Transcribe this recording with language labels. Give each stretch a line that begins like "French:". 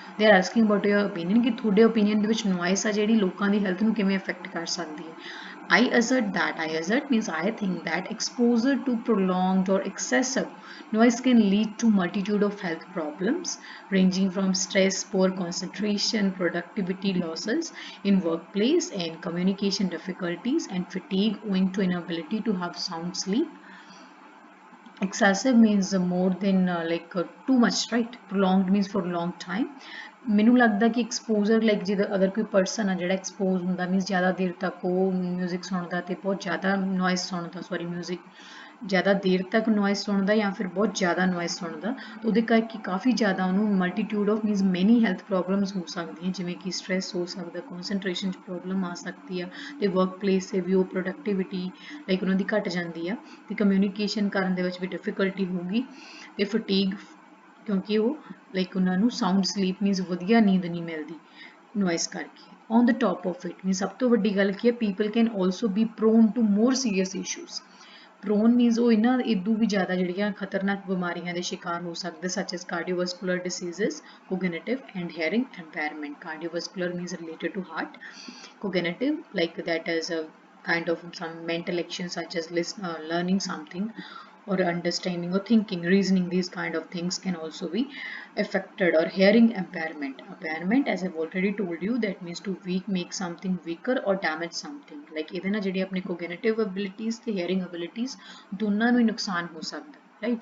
English: They are asking about your opinion
Punjabi: ਕਿ ਤੁਹਾਡੇ opinion ਦੇ ਵਿੱਚ noise ਆ ਜਿਹੜੀ ਲੋਕਾਂ ਦੀ health ਨੂੰ ਕਿਵੇਂ affect ਕਰ ਸਕਦੀ ਹੈ?
English: I assert means I think that exposure to prolonged or excessive noise can lead to multitude of health problems ranging from stress, poor concentration, productivity losses in workplace and communication difficulties and fatigue owing to inability to have sound sleep. Excessive means more than too much, right? Prolonged means for a long time.
Punjabi: ਮੈਨੂੰ ਲੱਗਦਾ ਕਿ exposure like ਜਦੋਂ ਅਗਰ ਕੋਈ person ਆ ਜਿਹੜਾ expose ਹੁੰਦਾ means ਜ਼ਿਆਦਾ ਦੇਰ ਤੱਕ ਉਹ ਮਿਊਜ਼ਿਕ ਸੁਣਦਾ ਤੇ ਬਹੁਤ ਜ਼ਿਆਦਾ ਨੋਇਸ ਸੁਣਦਾ ਮਿਊਜ਼ਿਕ ਜ਼ਿਆਦਾ ਦੇਰ ਤੱਕ ਨੋਇਸ ਸੁਣਦਾ ਜਾਂ ਫਿਰ ਬਹੁਤ ਜ਼ਿਆਦਾ ਨੋਇਸ ਸੁਣਦਾ ਤਾਂ ਉਹਦੇ ਕਰਕੇ ਕਾਫੀ ਜ਼ਿਆਦਾ ਉਹਨੂੰ ਮਲਟੀਟਿਊਡ ਆਫ ਮੀਨਸ ਮੈਨੀ ਹੈਲਥ ਪ੍ਰੋਬਲਮਸ ਹੋ ਸਕਦੀਆਂ ਜਿਵੇਂ ਕਿ ਸਟ੍ਰੈਸ ਹੋ ਸਕਦਾ, ਕੌਨਸੈਂਟਰੇਸ਼ਨ 'ਚ ਪ੍ਰੋਬਲਮ ਆ ਸਕਦੀ ਆ ਤੇ ਵਰਕ ਪਲੇਸ 'ਤੇ ਵੀ ਉਹ ਪ੍ਰੋਡਕਟਿਵਿਟੀ ਲਾਈਕ ਉਹਨਾਂ ਦੀ ਘੱਟ ਜਾਂਦੀ ਆ ਤੇ ਕਮਿਊਨੀਕੇਸ਼ਨ ਕਰਨ ਦੇ ਵਿੱਚ ਵੀ ਡਿਫਿਕਲਟੀ ਹੋਊਗੀ ਤੇ ਫਟੀਗ ਕਿਉਂਕਿ ਉਹ ਲਾਈਕ ਉਹਨਾਂ ਨੂੰ ਸਾਊਂਡ ਸਲੀਪ ਮੀਨਸ ਵਧੀਆ ਨੀਂਦ ਨਹੀਂ ਮਿਲਦੀ ਨੋਇਸ ਕਰਕੇ।
English: on the top of it means
Punjabi: ਸਭ ਤੋਂ ਵੱਡੀ ਗੱਲ ਕੀ ਹੈ
English: People can also be prone to more serious issues.
Punjabi: Prone means ਉਹ ਇਹਨਾਂ ਇਦੋਂ ਵੀ ਜ਼ਿਆਦਾ ਜਿਹੜੀਆਂ ਖਤਰਨਾਕ ਬਿਮਾਰੀਆਂ ਦੇ ਸ਼ਿਕਾਰ ਹੋ ਸਕਦੇ
English: Such as cardiovascular diseases, cognitive and hearing impairment. Cardiovascular means related to heart, cognitive like that is a kind of some mental action such as learning something or understanding or thinking, reasoning, these kind of things can also be affected. Or hearing impairment as I've already told you that means to make something weaker or damage something like
Punjabi: ਇਹਦੇ ਨਾਲ ਜਿਹੜੀ ਆਪਣੀ cognitive abilities ਤੇ hearing abilities ਦੋਨਾਂ ਨੂੰ ਹੀ ਨੁਕਸਾਨ ਹੋ ਸਕਦਾ।
English: right?